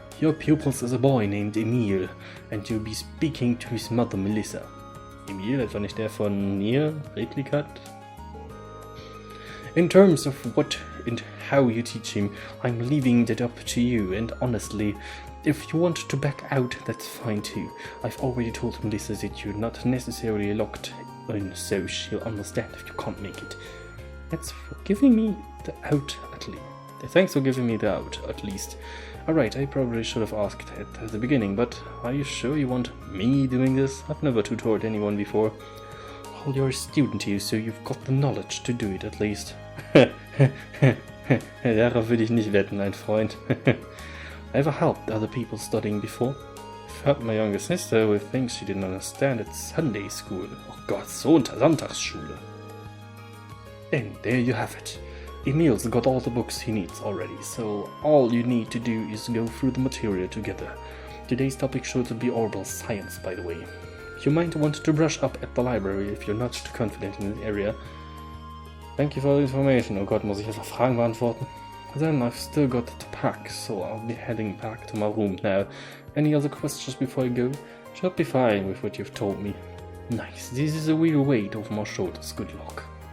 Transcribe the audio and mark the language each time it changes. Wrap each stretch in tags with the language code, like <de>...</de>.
<en>Your pupils is a boy named Emil, and you'll be speaking to his mother Melissa.</en> <de>Emil, etwa nicht der von ihr, Replikat?</de> <en>In terms of what and how you teach him, I'm leaving that up to you, and honestly, if you want to back out, that's fine too. I've already told Melissa that you're not necessarily locked in, so she'll understand if you can't make it. Thanks for giving me the out, at least. Thanks for giving me the out, at least. Alright, I probably should have asked at the beginning, but are you sure you want me doing this? I've never tutored anyone before. Well, you're a student here, so you've got the knowledge to do it at least.</en> <de>Darauf würde ich nicht wetten, mein Freund.</de> <en>Ever helped other people studying before? I've helped my younger sister with things she didn't understand at Sunday school.</en> <de>Oh Gott, Sonntagsschule.</de> <en>Then, there you have it. Emil's got all the books he needs already, so all you need to do is go through the material together. Today's topic should be orbital science, by the way. You might want to brush up at the library if you're not too confident in the area. Thank you for the information.</en> <de>Oh Gott, muss ich einfach Fragen beantworten?</de> <en>Then I've still got to pack, so I'll be heading back to my room now. Any other questions before I go? Should be fine with what you've told me. Nice, this is a real weight off my shoulders. Good luck.</en>